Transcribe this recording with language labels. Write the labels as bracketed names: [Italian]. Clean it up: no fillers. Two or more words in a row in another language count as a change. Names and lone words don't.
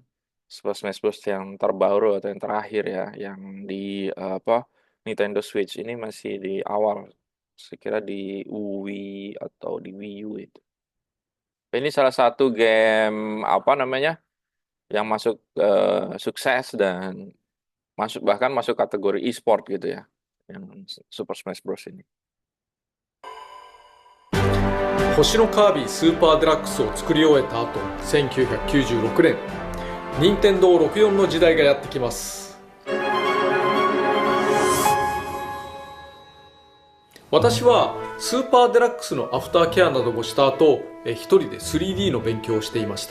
[Indonesian] Super Smash Bros yang terbaru atau yang terakhir ya, yang di Nintendo Switch ini masih di awal, sekira di Wii atau di Wii U itu. Ini salah satu game yang masuk sukses dan bahkan masuk kategori e-sport gitu ya, yang Super Smash Bros ini. [Japanese] 星のカービィスーパーデラックスを作り終えた後、1996年任天堂64の時代がやってきます。私はスーパーデラックスのアフターケアなどをした後、一人で 3D の勉強をしていました。